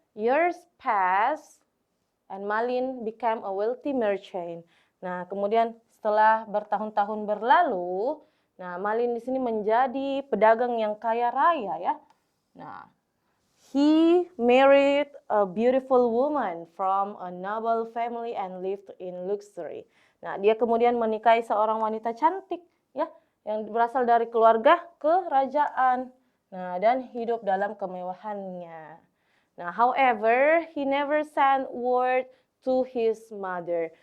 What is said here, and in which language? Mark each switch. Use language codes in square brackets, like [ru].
[en] Years passed and Malin became a wealthy merchant. [id] Nah, kemudian setelah bertahun-tahun berlalu, nah Malin di sini menjadi pedagang yang kaya raya ya. [en] Nah, he married a beautiful woman from a noble family and lived in luxury. [id] Nah, dia kemudian menikahi seorang wanita cantik ya, yang berasal dari keluarga kerajaan. Nah, dan hidup dalam kemewahannya. [en] Nah, however, he never sent word to his mother.